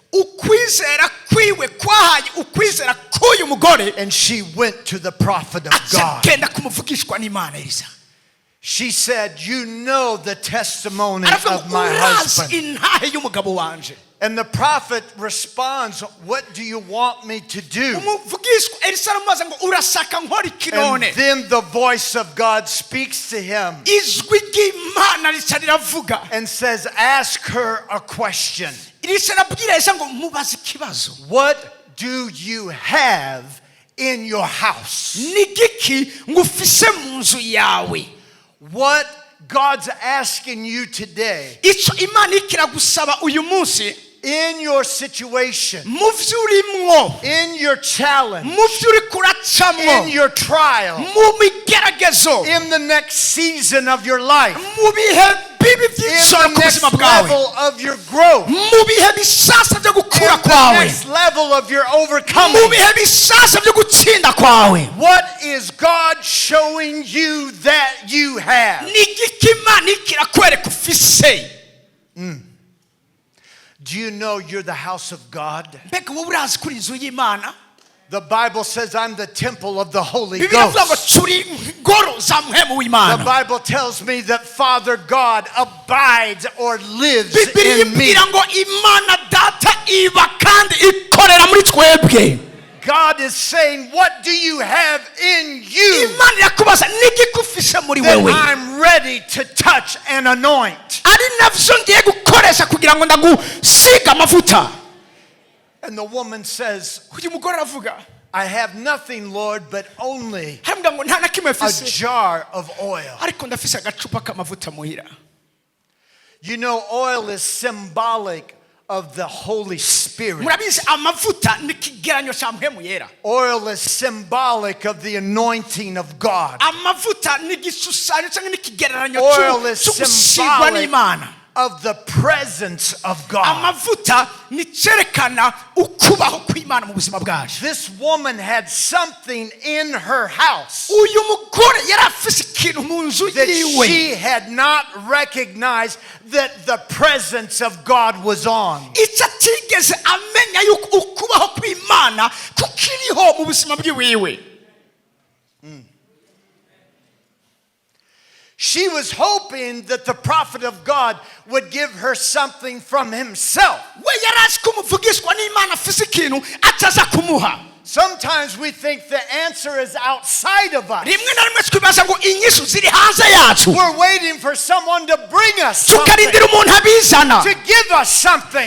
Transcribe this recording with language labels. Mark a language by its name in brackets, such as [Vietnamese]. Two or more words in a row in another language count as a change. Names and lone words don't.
[Rundi] Ukwizera kwiwe kwahaye ukwizera k'uyu mugore, [English] and she went to the prophet of God. [Rundi] agenda kumuvugishwa n'Imana Elisa. [English] She said, "You know the testimony [Rundi] Aravuga [English] of [Rundi] ngo [English] my [Rundi] urazi [English] husband." [Rundi] intahe y'umugabo wanje. [English] And the prophet responds, "What do you want me to do?" [Rundi] Umuvugishwa Elisa aramubaza ngo urashaka nkora iki [English] And none? then the voice of God speaks to him [Rundi] Ijwi ry'Imana rica riravuga. [English] and says, "Ask her a question. [Rundi] Elisa arabwira Elisa ngo mubaze ikibazo. [English] What do you have in your house?" [Rundi] Ni giki ngufise mu nzu yawe? [English] What God's asking you today, [Rundi] Ico Imana ikiragusaba uyu munsi, [English] in your situation, [Rundi] mu vyo urimwo, [English] in your challenge, [Rundi] mu vyo uriko uracamwo, [English] in your trial, [Rundi] mu bigeragezo, [English] in the next season of your life, [Rundi] mu bihe bibi [English] in [Rundi] vy'isoro [English] the [Rundi] ku [English] next [Rundi] buzima bwawe, [English] level of your growth, [Rundi] mu bihe bisasa vyo [English] in [Rundi] gukura [English] the [Rundi] kwawe, [English] next level of your [Rundi] mu [English] overcoming. [Rundi] bihe bisasa vyo gutsinda kwawe. [English] What is God showing you that you have? [Rundi] Ni giki Imana ikirakwereka ufise? [English] Do you know you're the house of God? [Rundi] Mbega wowe urazi kuri inzu y'Imana? [English] The Bible says I'm the temple of the Holy [Rundi] Bibiliya ivuga ngo [English] Ghost. [Rundi] turi ingoro za muhemu [English] The [Rundi] w'Imana. [English] Bible tells me that Father God abides or lives [Rundi] Bibiliya [English] in me. [Rundi] imbwira ngo Imana data iba kandi ikorera muri twebwe. [English] God is saying, what do you have in you [Rundi] Imana irakubaza n'igiki ufise muri [English] that [Rundi] wewe? [English] I'm ready to touch and anoint? [Rundi] Ari navyo ngiye gukoresha kugira ngo ndagusiga amavuta. [English] And the woman says, [Rundi] Uyu mugore aravuga, [English] I have nothing, Lord, but only [Rundi] hambwa ngo nta na kimwe [English] a [Rundi] mfise, [English] jar of oil. [Rundi] ariko ndafise agacupa k'amavuta muhira. [English] You know, oil is symbolic of the Holy Spirit. [Rundi] Murabizi amavuta ni ikigeranyo ca muhemu yera. [English] Oil is symbolic of the anointing of God. [Rundi] Amavuta ni igishushanyo cyangwa ni ikigereranyo [English] Oil is [Rundi] cy'ugusigwa [English] symbolic [Rundi] n'Imana. [English] of the presence of God. [Rundi] Amavuta ni cerekana ukubaho kw'Imana mu buzima bwacu. [English] This woman had something in her house [Rundi] Uyu mugore yari afise ikintu mu nzu [English] that [Rundi] yiwe [English] she had not recognized that the presence of God was on. [Rundi] icyo atigeze amenya yuko ukubaho kw'Imana kukiriho mu buzima bwiwiwe. [English] She was hoping that the prophet of God would give her something from himself. Sometimes we think the answer is outside of us. We're waiting for someone to bring us something, to give us something.